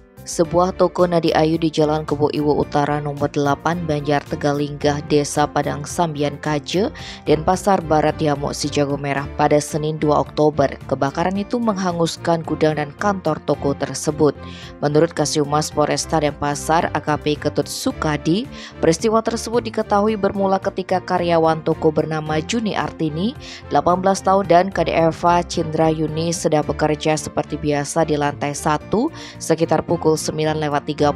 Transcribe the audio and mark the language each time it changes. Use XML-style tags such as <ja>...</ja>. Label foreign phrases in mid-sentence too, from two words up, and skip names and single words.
<id>Sebuah toko Nadi Ayu di Jalan Kebo Iwo Utara nomor 8 Banjar Tegalinggah, Desa Padang Sambian Kaje, Denpasar Barat Diamuk Si Jago Merah pada Senin 2 Oktober. Kebakaran itu menghanguskan gudang dan kantor toko tersebut. Menurut Kasihumas Polresta Denpasar AKP Ketut Sukadi, peristiwa tersebut diketahui bermula ketika karyawan toko bernama Juni Artini, 18 tahun dan KDEva Cindra Yuni sedang bekerja seperti biasa di lantai 1 sekitar pukul 9:30.</id>